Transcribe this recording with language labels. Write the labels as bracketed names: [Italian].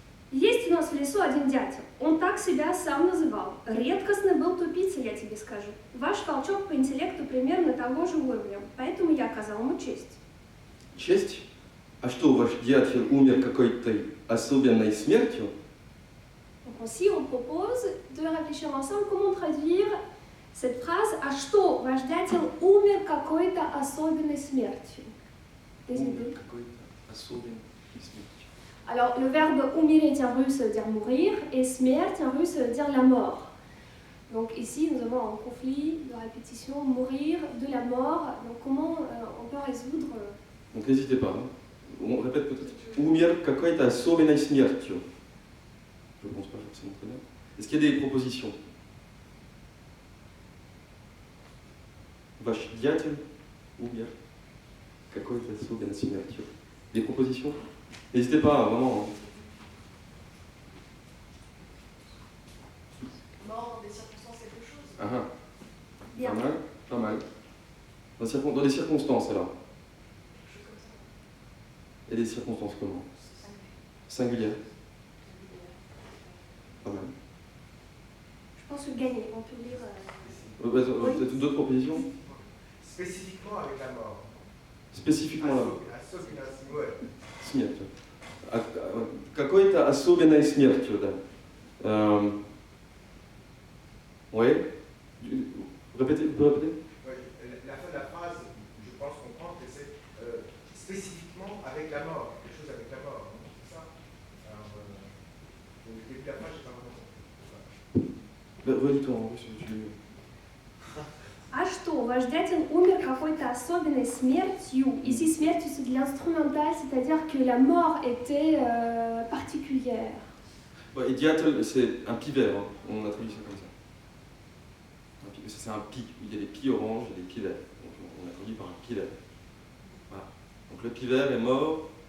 [Russian] Есть у нас рос в лесу один дятел. Он так себя сам называл. Редкостно был тупицей, я тебе скажу. Ваш волчок по интеллекту примерно того же уровня, поэтому я оказал ему честь. Честь? А что, ваш дятел умер какой-то особенной смертью? [French] Donc aussi, on propose de réfléchir ensemble comment traduire cette phrase [Russian] «А что, ваш дятел умер какой-то особенной смертью?» [French] Des idées? [Russian] Какой-то особенной смертью. [French] Alors, le verbe умереть en russe veut dire mourir et смерть en russe veut dire la mort. Donc ici, nous avons un conflit de répétition, mourir, de la mort. Donc comment on peut résoudre Donc n'hésitez pas. Hein. On répète peut-être. [Russian] Умер какой-то особенной смертью. [French] Je ne pense pas forcément très bien. Est-ce qu'il y a des propositions? [Russian] Ваш дятел умер какой-то особенной смертью. [French] Des propositions? N'hésitez pas, vraiment. Mort dans des circonstances quelque chose. Ah ah. Bien. Pas mal, pas mal. Dans des circonstances, alors. Quelque chose comme ça. Et des circonstances comment? Singulières. Pas mal. Je pense que gagner, on peut lire. Peut-être d'autres propositions? Spécifiquement avec la mort. Spécifiquement là. [Russian] Особенно смерть. Смертью. Какой-то особенной смертью, да. [French] Oui. Répétez, vous pouvez répéter? Oui, la fin de la phrase, je pense comprendre que c'est spécifiquement avec la mort, quelque chose avec la mort, non? C'est ça? Alors, au début de la phrase, j'ai pas vraiment compris. Redis-toi en russe, tu... [Russian] А что, ваш дятел умер какой-то особенной смертью? [French] Ici, смертью, c'est de l'instrumental, c'est-à-dire que la mort était particulière. Et dятел, c'est un pivert, hein. On a traduit ça comme ça. Ça, c'est un pie. Il y a des pies oranges et des pies verts. Donc, on a traduit par un pivert. Voilà. Donc le pivert est mort.